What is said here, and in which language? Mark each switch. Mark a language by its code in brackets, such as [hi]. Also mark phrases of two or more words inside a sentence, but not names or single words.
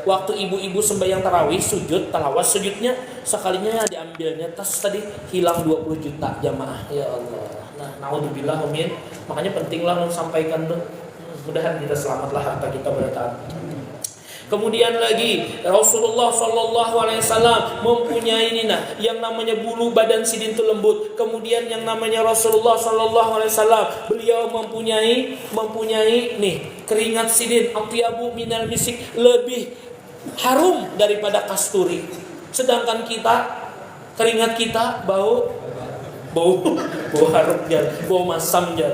[bjn] Waktu ibu-ibu sembahyang tarawih sujud talawas sujudnya sekalinya diambilnya tas tadi hilang 20 juta jamaah ya Allah. [id] Nah naudzubillah amin. [bjn] Makanya pentinglah ulun sampaikan tuh. Mudahan kita selamatlah harta kita pada taat. [id] Kemudian lagi Rasulullah [ar] صلى الله عليه وسلم [id] mempunyai ini yang namanya bulu badan sidin itu lembut. Kemudian yang namanya Rasulullah [ar] صلى الله عليه وسلم [id] beliau mempunyai nih keringat sidin [ar] أطيب من المسك, [id] lebih harum daripada kasturi. Sedangkan kita keringat kita bau harum ya, bau masam ya.